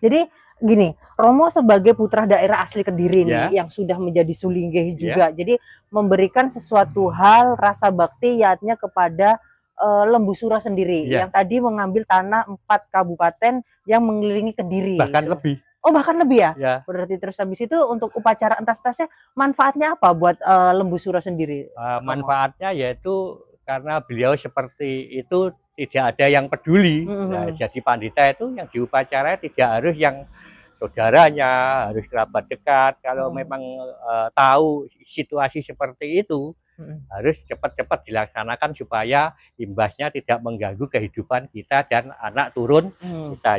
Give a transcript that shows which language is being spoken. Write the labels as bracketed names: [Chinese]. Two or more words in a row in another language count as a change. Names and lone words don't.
[Indonesian] Jadi gini, Romo sebagai putra daerah asli Kediri nih, yang sudah menjadi sulinggih juga, jadi memberikan sesuatu hal rasa bakti yakni kepada Lembu Suro sendiri, yang tadi mengambil tanah 4 kabupaten yang mengelilingi Kediri. Bahkan lebih. Bahkan lebih ya? Berarti terus habis itu untuk upacara entas-entasnya manfaatnya apa buat Lembu Suro sendiri? Manfaatnya yaitu karena beliau seperti itu tidak ada yang peduli. Nah, jadi pandita itu yang diupacara tidak harus yang saudaranya, harus kerabat dekat. Kalau memang tahu situasi seperti itu, harus cepat-cepat dilaksanakan supaya imbasnya tidak mengganggu kehidupan kita dan anak turun kita.